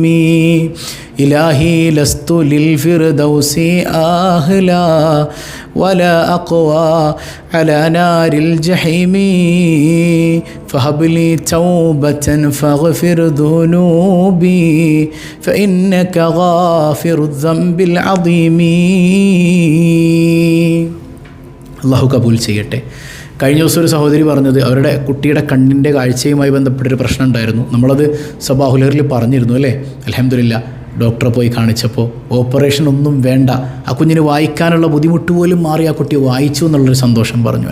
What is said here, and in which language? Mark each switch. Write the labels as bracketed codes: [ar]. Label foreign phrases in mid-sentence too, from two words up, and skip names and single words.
[ar] إلهي لست للفردوس أهلا ولا أقوى على نار الجحيم فهب لي توبة فاغفر ذنوبي فإنك غافر الذنب العظيم. [ml] അള്ളാഹു കബൂൽ ചെയ്യട്ടെ. കഴിഞ്ഞ ദിവസം ഒരു സഹോദരി പറഞ്ഞത് അവരുടെ കുട്ടിയുടെ കണ്ണിൻ്റെ കാഴ്ചയുമായി ബന്ധപ്പെട്ടൊരു പ്രശ്നം ഉണ്ടായിരുന്നു. നമ്മളത് സബാഹുലറിൽ പറഞ്ഞിരുന്നു അല്ലേ. അൽഹംദുലില്ലാ ഡോക്ടറെ പോയി കാണിച്ചപ്പോൾ ഓപ്പറേഷൻ ഒന്നും വേണ്ട, ആ കുഞ്ഞിന് വായിക്കാനുള്ള ബുദ്ധിമുട്ട് പോലും മാറി ആ കുട്ടി വായിച്ചു എന്നുള്ളൊരു സന്തോഷം പറഞ്ഞു.